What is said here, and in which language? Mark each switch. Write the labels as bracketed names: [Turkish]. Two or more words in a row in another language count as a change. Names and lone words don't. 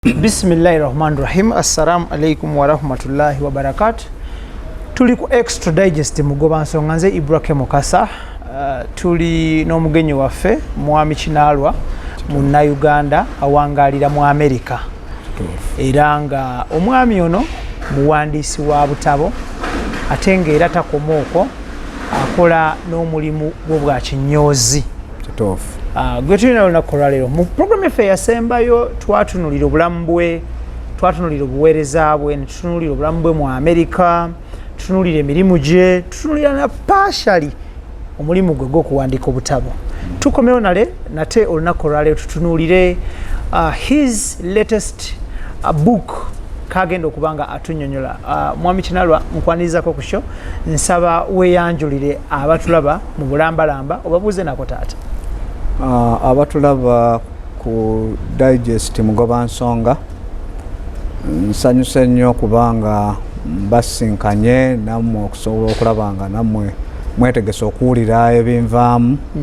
[Arabic] بسم الله الرحمن الرحيم. السلام عليكم ورحمة الله وبركاته. [Ganda] Tuli ku extra digest mugoba nsonga nze Ibrahim Mukasa. Tuli n'omugenyi waffe mwami Kinaalwa munna Uganda awangalira mu America. Era nga omwami ono muwandiisi wa butabo ate ng'era takomooko akola n'omulimu gw'obwa kinyoozi. Kituufu. Gwe tulina olunaku olwaleero mu programu yaffe yasembayo twatunulira obulamu bwe, twatunulira obuweereza bwe, ne tutunulira obulamu bwe mu America, tutunulira emirimu gye, tutunulira na partially omulimu gwe gw'okuwandiika obutabo. Tukomewo nate olunaku olwaleero tutunulire [English] his latest book [Ganda] kagenda okuba nga atunnyonnyola. Mwami Kinaalwa nkwaniririzako ku show, nsaba weeyanjulire abatulaba mu bulambalamba obabuuze nako taata. Abatulaba ku digest mugoba nsonga nsanyuse nnyo kubanga basinkanye nammwe okusobola okulaba nga nammwe mwetegese okuwulira ebinvaamu.